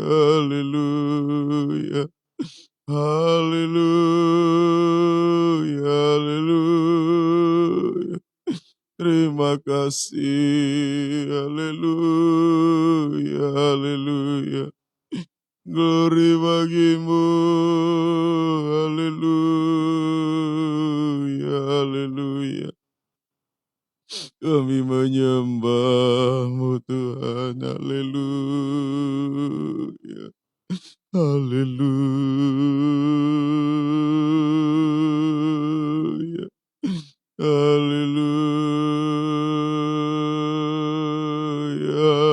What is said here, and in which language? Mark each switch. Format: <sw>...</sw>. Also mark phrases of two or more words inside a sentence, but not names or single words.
<id>Haleluya. Haleluya. Haleluya. Terima kasih. Haleluya. Haleluya. Glory bagimu. Haleluya. Haleluya. Kami menyembah-Mu Tuhan. Haleluya. Haleluya. Haleluya.</id>